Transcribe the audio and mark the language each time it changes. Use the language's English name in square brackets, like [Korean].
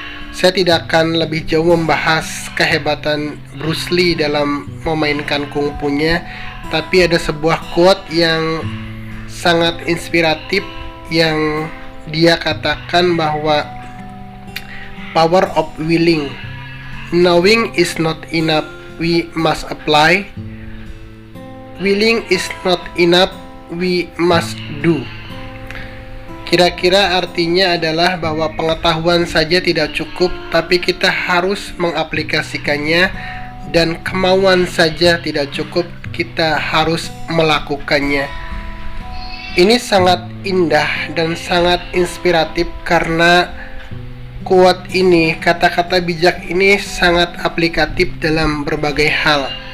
[Indonesian] Saya tidak akan lebih jauh membahas kehebatan Bruce Lee dalam memainkan kungfunya, tapi ada sebuah quote yang sangat inspiratif yang dia katakan bahwa [English] power of willing. Knowing is not enough, we must apply. Willing is not enough, we must do. [Indonesian] Kira-kira artinya adalah bahwa pengetahuan saja tidak cukup, tapi kita harus mengaplikasikannya, dan kemauan saja tidak cukup, kita harus melakukannya. Ini sangat indah dan sangat inspiratif karena quote ini, kata-kata bijak ini sangat aplikatif dalam berbagai hal.